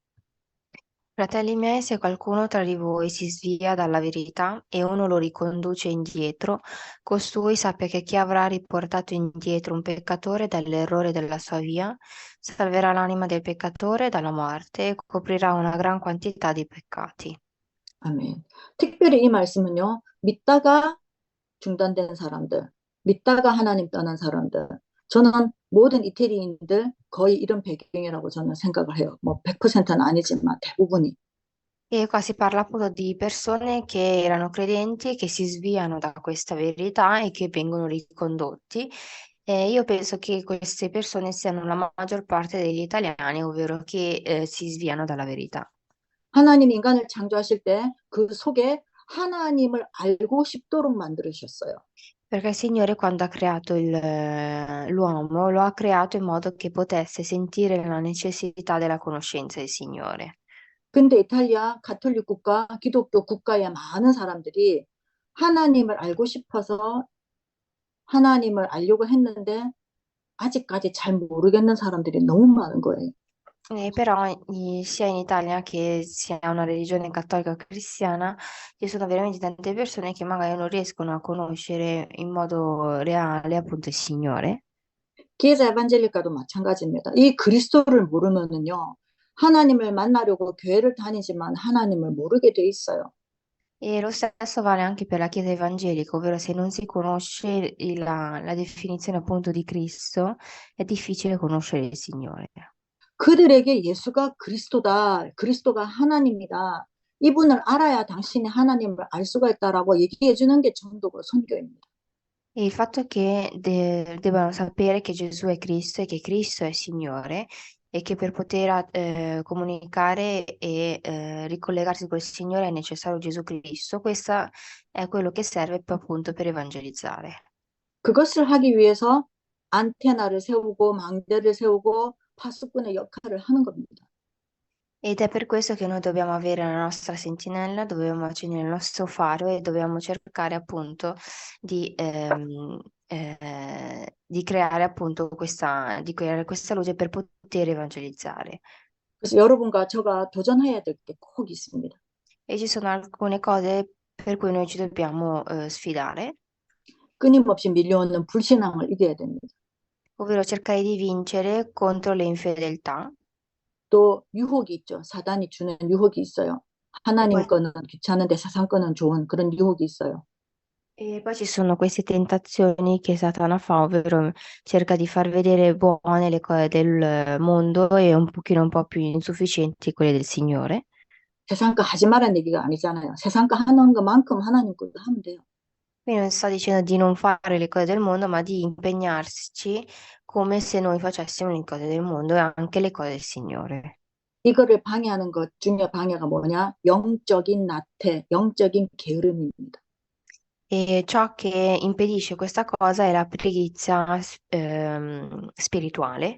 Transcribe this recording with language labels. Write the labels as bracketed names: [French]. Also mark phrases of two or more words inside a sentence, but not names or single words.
[Italian] Fratelli miei, se qualcuno tra di voi si svia dalla verità e uno lo riconduce indietro, costui sappia che chi avrà riportato indietro un peccatore dall'errore della sua via, salverà l'anima del peccatore dalla morte e coprirà una gran quantità di peccati. [Korean] 아멘. 특별히 이 말씀은요, 믿다가 중단된 사람들, 믿다가 하나님 떠난 사람들, 저는 모든 이태리인들 거의 이런 배경이라고 저는 생각을 해요. 뭐 100%는 아니지만 대부분이. [Italian] E qua si parla appunto di persone che erano credenti e che si sviano da questa verità e che vengono ricondotti. E io penso che queste persone siano la maggior parte degli italiani, ovvero che si sviano dalla verità. [Korean] 하나님 인간을 창조하실 때 그 속에 하나님을 알고 싶도록 만들으셨어요. [Italian] Perché il Signore quando ha creato l'uomo lo ha creato in modo che potesse sentire la necessità della conoscenza del Signore. [Korean] 근데 이탈리아 가톨릭 국가, 기독교 국가의 많은 사람들이 하나님을 알고 싶어서 하나님을 알려고 했는데 아직까지 잘 모르겠는 사람들이 너무 많은 거예요. [Italian] Però sia in Italia che sia una religione cattolica o cristiana, ci sono veramente tante persone che magari non riescono a conoscere in modo reale appunto il Signore. [Korean] 기회자 에반젤리카도 마찬가지입니다. 이 그리스도를 모르면은요, 하나님을 만나려고 교회를 다니지만 하나님을 모르게 돼 있어요. [Italian] E lo stesso vale anche per la Chiesa evangelica, ovvero se non si conosce la definizione appunto di Cristo, è difficile conoscere il Signore. [Korean] 그들에게 예수가 그리스도다, 그리스도가 하나님이다. 이분을 알아야 당신이 하나님을 알 수가 있다라고 얘기해 주는 게 전도고 선교입니다. [Italian] E il fatto che debbano sapere che Gesù è Cristo e che Cristo è Signore e che per poter comunicare e ricollegarsi col Signore è necessario Gesù Cristo, questo è quello che serve appunto per evangelizzare. [Korean] 그것을 하기 위해서 안테나를 세우고 망대를 세우고 파수꾼의 역할을 하는 겁니다. [Italian] Ed è per questo che noi dobbiamo avere la nostra sentinella, dobbiamo accendere il nostro faro e dobbiamo cercare appunto di creare appunto di creare questa luce per poter evangelizzare. [Korean] 그래서 여러분과 저가 도전해야 될 게 꼭 있습니다. [Italian] E ci sono alcune cose per cui noi ci dobbiamo sfidare, [Korean] 끊임없이 밀려오는 불신앙을 이겨야 됩니다. [Italian] ovvero cercare di vincere contro le infedeltà. [Korean] 또 유혹이 있죠. 사단이 주는 유혹이 있어요. [Italian] E poi [Korean] 하나님 거는 귀찮은데 세상 거는 좋은 그런 유혹이 있어요. [Italian] E poi ci sono queste tentazioni che Satana fa, ovvero cerca di far vedere buone le cose del mondo e un po' più insufficienti quelle del Signore. [Korean] 세상 거 하지 말라는 얘기가 아니잖아요. 세상 거 하는 것만큼 하나님 것도 하면 돼요. [Italian] Quindi non sto dicendo di non fare le cose del mondo, ma di impegnarci come se noi facessimo le cose del mondo e anche le cose del Signore. [Korean] 이거를 방해하는 것 중에 방해가 뭐냐? 영적인 나태, 영적인 게으름입니다. [Italian] E ciò che impedisce questa cosa è la preghiera spirituale.